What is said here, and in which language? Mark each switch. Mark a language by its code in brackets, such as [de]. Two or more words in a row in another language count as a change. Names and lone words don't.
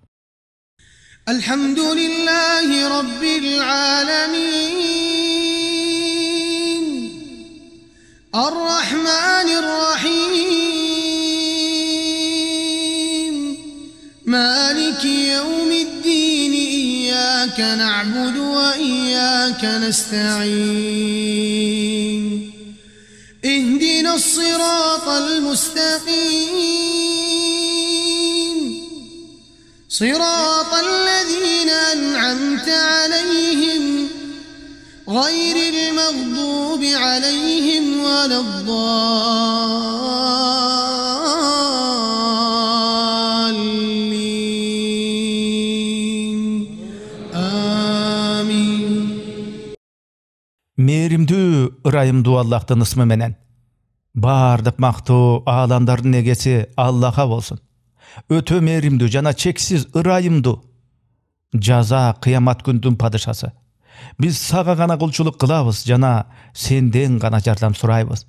[ar] الحمد لله رب العالمين. الرحمن الرحيم. مالك يوم الدين. إياك نعبد وإياك نستعين. اهدنا الصراط المستقيم صراط الذين أنعمت عليهم غير المغضوب عليهم ولا الضالين آمين. [ky] Merimdүү ырайымдуу Аллахтын ысмы менен. Бардык мактоо аламдардын эгеси Аллаха болсун. Өтө меримдүү жана чексиз ырайымдуу. Жаза кыямат күндүн падышасы. Биз сага гана кулчулук кылабыз жана сенден гана жардам сурайбыз.